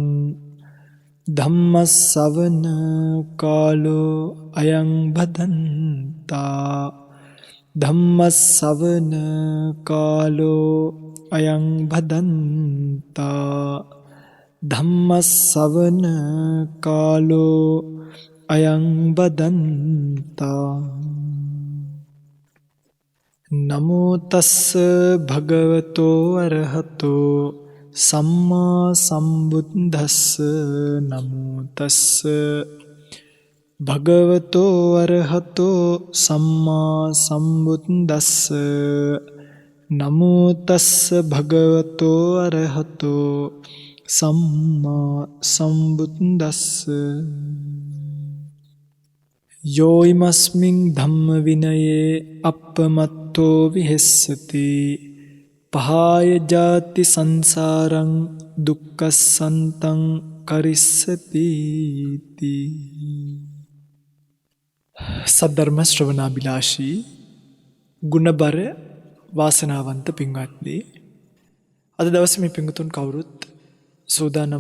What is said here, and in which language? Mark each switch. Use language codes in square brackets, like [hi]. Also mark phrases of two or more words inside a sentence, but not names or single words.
[pi] ධම්මස්සවන කාලෝ අයං බදන්තා ධම්මස්සවන කාලෝ අයං බදන්තා ධම්මස්සවන කාලෝ අයං බදන්තා. නමෝ තස්ස භගවතෝ අරහතෝ සම්මා සම්බුද්දස්ස. නමෝ තස්ස භගවතෝ අරහතෝ සම්මා සම්බුද්දස්ස. නමෝ තස්ස භගවතෝ අරහතෝ සම්මා සම්බුද්දස්ස. යෝයිමස්මින් ධම්ම විනයේ අප්පමත්තෝ විහෙස්සති පහාය ජාති සංසාරං දුක්ඛසන්තං කරිස්සති. [si] සද්ධර්ම ශ්‍රවණාබිලාෂී ගුණබර වාසනාවන්ත පින්වත්නි, අද දවසේ මේ පින්තුන් කවුරුත් සූදානම්